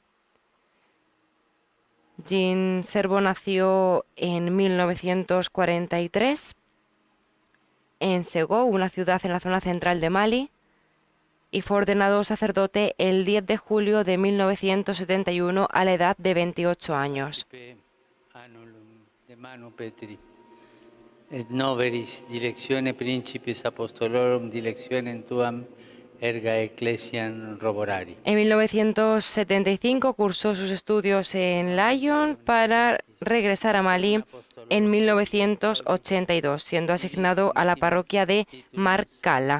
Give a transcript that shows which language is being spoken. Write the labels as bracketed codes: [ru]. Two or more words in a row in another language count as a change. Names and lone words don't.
[es] Jean Servo nació en 1943 en Segou, una ciudad en la zona central de Mali, y fue ordenado sacerdote el 10 de julio de 1971 a la edad de 28 años. [la] De manu Petri, et noveris dilectione principis apostolorum, dilectionem tuam erga ecclesiam roborari. [es] En 1975 cursó sus estudios en Lyon para regresar a Malí en 1982, siendo asignado a la parroquia de Marcala.